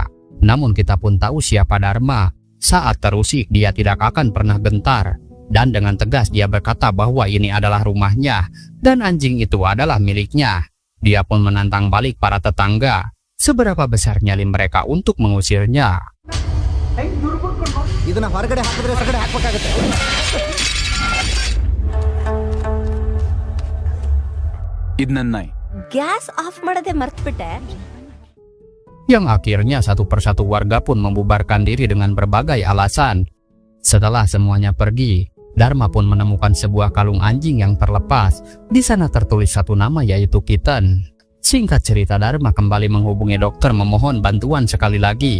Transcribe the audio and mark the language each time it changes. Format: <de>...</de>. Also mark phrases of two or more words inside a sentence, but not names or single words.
<id>Namun kita pun tahu siapa Dharma. Saat terusik dia tidak akan pernah gentar. Dan dengan tegas dia berkata bahwa ini adalah rumahnya, dan anjing itu adalah miliknya. Dia pun menantang balik para tetangga, seberapa besar nyali mereka untuk mengusirnya.</id> <en>gas off</en> <kn>ಮಾಡದೆ ಮರ್ತ್ಬಿಟ್ಟೆ.</kn> <id>Yang akhirnya satu persatu warga pun membubarkan diri dengan berbagai alasan. Setelah semuanya pergi, Dharma pun menemukan sebuah kalung anjing yang terlepas. Di sana tertulis satu nama, yaitu Kitten. Singkat cerita, Dharma kembali menghubungi dokter memohon bantuan sekali lagi.</id>